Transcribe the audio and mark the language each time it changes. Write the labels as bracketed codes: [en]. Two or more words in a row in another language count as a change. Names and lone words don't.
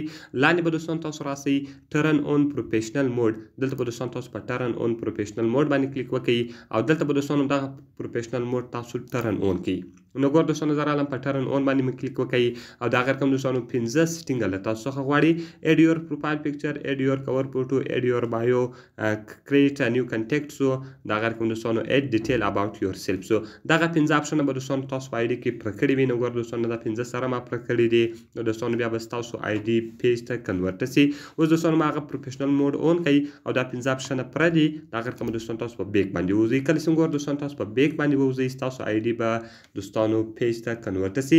[ps] لاندې به دوستانو تاسو راسئ [en] turn on professional mode, [ps] دلته به دوستانو تاسو په [en] turn on professional mode [ps] باندې کلیک وکړئ او دلته به دوستانو دغه [en] professional mode [ps] تاسو [en] turn on [ps] کړئ. نو ګور دوستانو زه راغلم په [en] turn on [ps] باندې مې کلیک وکړئ او دا غیر کوم دوستانو 15 سیټینګ له تاسو څخه غواړي. [en] add your profile picture, add your cover photo, add your bio, create a new contact, so [ps] دا غیر کوم دوستانو [en] add detail about yourself. [ps] سو دغه 15 اپشن به دوستانو تاسو په آی ډي کې پوره کړي وي. نو ګور دوستانو دا 15 سره ما پوره کړي دي. نو دوستانو بیا به ستاسو [en] ID page [ps] ته کنورټ شي. اوس دوستانو ما هغه [en] professional mode on [ps] کړئ او دا 15 اپشن پوره دي. دا غیر کوم دوستانو تاسو په بیک باندې ووځئ. کله چې ګور دوستانو تاسو په بیک باندې ووځئ ستاسو آی ډي به دوستانو پیج ته کنورټ شي.